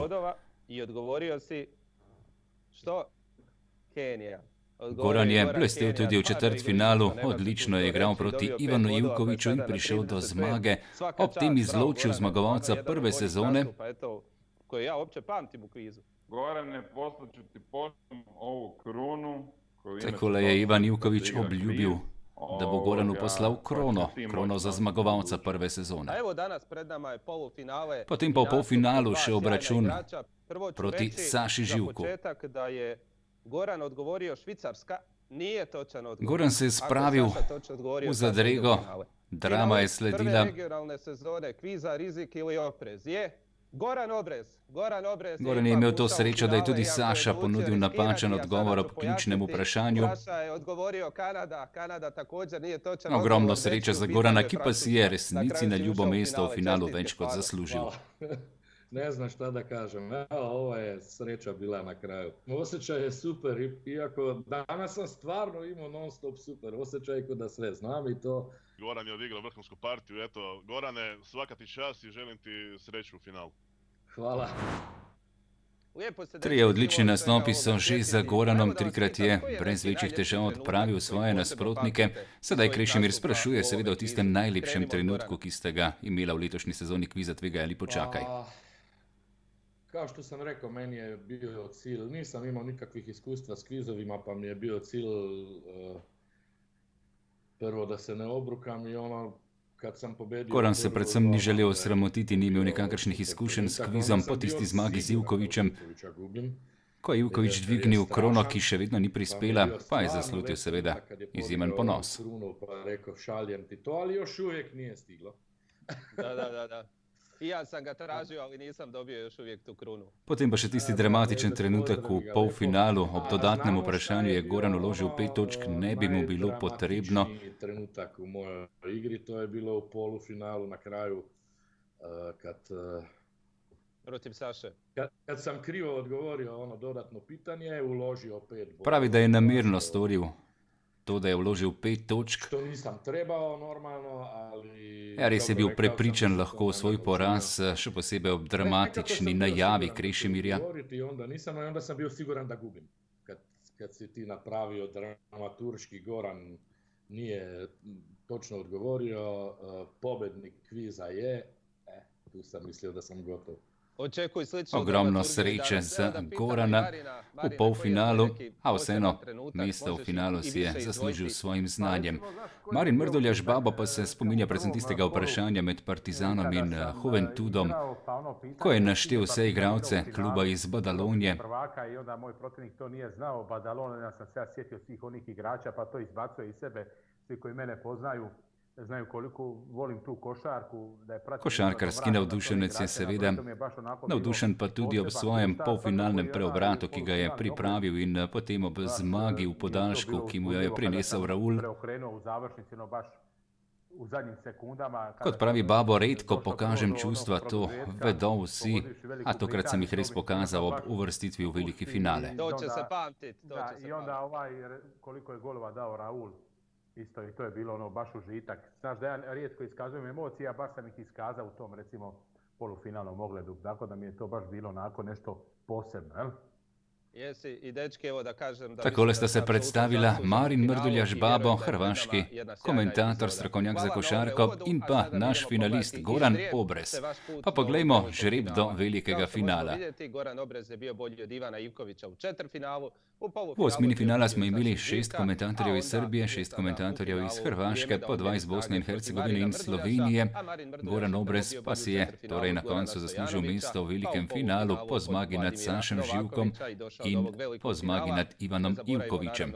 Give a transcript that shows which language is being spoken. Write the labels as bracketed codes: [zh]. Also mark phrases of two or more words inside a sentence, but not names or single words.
[hr] I odgovorio si što? Kenija. [sl] Goran je blestel tudi v četrtfinalu, odlično je igral proti Ivanu Ivkoviću in prišel do zmage, ob tem izločil zmagovalca prve sezone. [hr] Koju ja uopće pamtim u kvizu. [sr] Gorane, poslaću ti poštom ovu krunu. [sl] Takole je Ivan Ivković obljubil, da bo Goranu poslal krono za zmagovalca prve sezone. [hr] A evo danas pred nama je polufinale. [sl] Potem pa v polfinalu še obračun proti Saši Živku. [hr] Da je Goran odgovorio Švicarska, nije točan odgovor. [sl] Goran se je spravil v zadrego, drama je sledila. [hr] Regionalne sezone kviza Rizik ili oprez je Goran Obrez. [sl] Goran je imel to srečo, da je tudi Saša ponudil napačen odgovor ob ključnem vprašanju. [hr] Saša je odgovorio Kanada također nije točan odgovor. [sl] Ogromno sreče za Gorana, ki pa si je resnici na ljubo mesto v finalu več kot zaslužil. [sr] ne znam šta da kažem. [hr] Evo, ovo je sreća bila na kraju. Osjećaj je super, iako danas sam stvarno imao non stop super osjećaj kod da sve znam i to. Goran je odigrao vrhunsku partiju, eto, Gorane, svaka ti čast i želim ti sreću u finalu. Hvala. [sl] Trije odlični nastopi so že za Goranom, trikrat je brez večjih težav odpravil svoje nasprotnike. Sedaj Krešimir sprašuje seveda o tistem najlepšem trenutku, ki ste ga imela v letošnji sezoni kviza Tvegaj ali počakaj. [sr] Kao što sam rekao, meni je bio cilj, nisam imao nikakvih iskustva s kvizovima, pa mi je bio cilj prvo da se ne obrukam i ono, kad sam pobedio... [sl] Goran se predvsem ni želel osramotiti, ni imel nikakršnih izkušenj s kvizom po tisti zmagi z Ivkovićem. Ko je Ivković dvignil krono, ki še vedno ni prispela, pa je zaslutil seveda izjemen ponos. [hr] Pa rekao, šaljem ti to, ali još uvijek nije stiglo. Da. I ja sam ga tražio, ali nisam dobio još uvijek tu krunu. [sl] Potem pa še tisti dramatičen trenutek v polfinalu. Ob dodatnem vprašanju je Goran uložil 5 točk, ne bi mu bilo potrebno. [hr] Trenutak u mojoj igri, to je bilo u polufinalu na kraju, Protiv Saše. Kad sam krivo odgovorio ono dodatno pitanje, uložio 5 bodova. [sl] Pravi, da je namerno storil to, da je vložil 5 točk. [hr] Što nisam trebao normalno, ali... [sl] Res je bil prepričan lahko v svoj poraz, še posebej ob dramatični najavi Krešimirja. [sr] Onda sam bio siguran da gubim. Kad si ti napravio dramaturški, Goran nije točno odgovorio, pobednik kviza je, tu sam mislio da sam gotov. [sl] Ogromno sreče za Gorana v polfinalu, a vseeno mesto v finalu si je zaslužil s svojim znanjem. Marin Mrduljaš Babo pa se spominja predvsem tistega vprašanja med Partizanom in Juventudom, ko je naštel vse igralce kluba iz Badalonije. [hr] I onda moj protivnik to nije znao, Badalona, ja sam se sjetio svih onih igrača, pa to izbacuje iz sebe, svi koji mene poznaju. Znaju koliko volim tu košarku. [sl] Košarkarski navdušenec je seveda navdušen pa tudi ob svojem polfinalnem preobratu, ki ga je pripravil in potem ob zmagi v podaljšku, ki mu jo je prinesel Raul. Kot pravi Babo, redko pokažem čustva, to vedo vsi, a tokrat sem jih res pokazal ob uvrstitvi v veliki finale. [hr] To će se pamtit. I onda koliko je golova dao Raul. Isto i to je bilo ono baš užitak. Znaš da ja rijetko iskazujem emocije, a baš sam ih iskazao u tom recimo polufinalnom ogledu. Tako da mi je to baš bilo onako nešto posebno, jel? Jesi i dečki, evo da kažem da... [sl] Takole sta se predstavila Marin Mrduljaš Babo, hrvaški komentator, strokovnjak za košarko, in pa naš finalist Goran Obrez. Pa poglejmo žreb do velikega finala. [hr] Goran Obrez je bio bolji od Ivana Ivkovića u četvrtfinalu. [sl] V osmini finala smo imeli 6 komentatorjev iz Srbije, 6 komentatorjev iz Hrvaške, po 2 iz Bosne in Hercegovine in Slovenije. Goran Obrez pa si je torej na koncu zaslužil mesto v velikem finalu po zmagi nad Sašem Živkom in po zmagi nad Ivanom Ivkovićem.